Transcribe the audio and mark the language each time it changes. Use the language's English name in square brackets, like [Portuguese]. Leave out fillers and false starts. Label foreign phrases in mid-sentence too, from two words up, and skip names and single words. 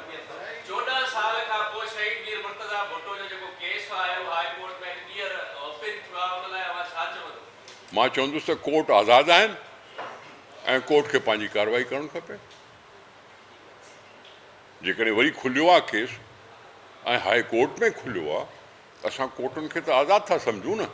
[Sindhi] 14 سال کا پو شہید ویر مرتضی بھٹو جو जेको केस आयो हाई कोर्ट में [English] clear open [Sindhi] थियो आहे उन लाइ अवां छा चवंदो? मां चवंदुसि त कोर्ट आज़ादु आहिनि ऐं कोर्ट खे पंहिंजी कार्रवाई करणु खपे. जेकॾहिं वरी खुलियो आहे केस ऐं हाई कोर्ट में खुलियो आहे असां कोर्टुनि खे त आज़ादु था सम्झूं न.